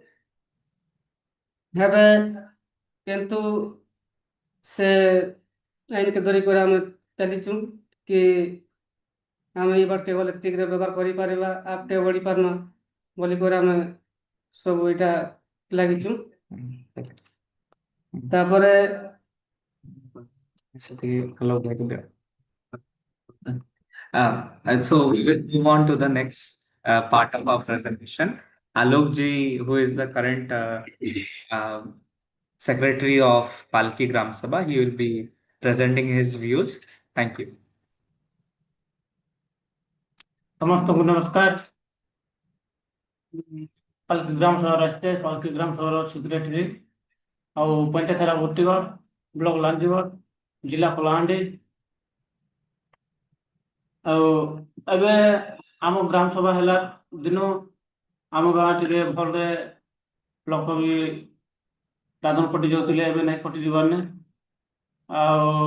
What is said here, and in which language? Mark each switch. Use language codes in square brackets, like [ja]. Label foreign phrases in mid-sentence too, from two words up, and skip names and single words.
[or] ଏବେ କିନ୍ତୁ ସେ ଆଇନକେ ଧରିକରି ଆମେ ଚାଲିଛୁ କି ଆମେ ଏଇ ବାଟକେ ଗଲେ ଠିକରେ ବ୍ୟବହାର କରିପାରିବା ଆଗକେ ବଢ଼ି ପାରମା ବୋଲିକରି ଆମେ ସବୁ ଏଇଟା ଲାଗିଛୁ ତାପରେ [en] Hello, and so we will move on to the next part of our presentation. Alok ji, who is the current secretary of Palki Gram Sabha, he will be presenting his views. Thank you. [or] ସମସ୍ତଙ୍କୁ ନମସ୍କାର ପାଲକି ଗ୍ରାମ ସଭାର ଆସିଛେ ପାଲକି ଗ୍ରାମ ସଭାର ସେକ୍ରେଟାରୀ ଆଉ ପଞ୍ଚାୟତ ହେଲା ଭର୍ତ୍ତିଗଡ଼ ବ୍ଲକ ଲାଞ୍ଜିଗଡ଼ ଜିଲ୍ଲା କଳାହାଣ୍ଡି ଆଉ ଏବେ ଆମ ଗ୍ରାମ ସଭା ହେଲା ଦିନ ଆମ ଗାଁଟିରେ ଭଲରେ ଲୋକ ବି ଦାଦନ କଟି ଯାଉଥିଲେ ଏବେ ନାଇଁ କଟି ଯିବାରନେ ଆଉ